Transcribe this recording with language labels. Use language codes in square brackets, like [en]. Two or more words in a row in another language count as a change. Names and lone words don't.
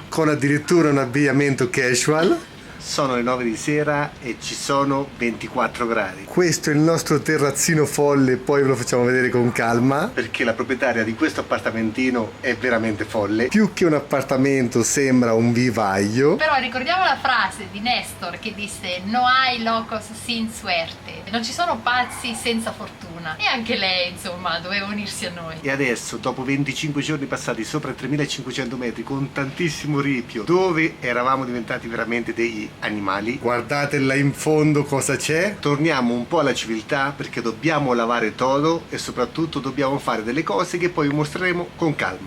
[it] Con addirittura un abbigliamento casual. Sono le 9 di sera e ci sono 24 gradi. Questo è il nostro terrazzino folle, poi ve lo facciamo vedere con calma, perché la proprietaria di questo appartamentino è veramente folle. Più che un appartamento sembra un vivaio. Però ricordiamo la frase di Nestor che disse: [es] no hay locos sin suerte, [it] non ci sono pazzi senza fortuna. E anche lei, insomma, doveva unirsi a noi. E adesso, dopo 25 giorni passati sopra i 3500 metri con tantissimo ripio, dove eravamo diventati veramente degli animali, guardate là in fondo cosa c'è. Torniamo un po' alla civiltà, perché dobbiamo lavare todo e soprattutto dobbiamo fare delle cose che poi vi mostreremo con calma.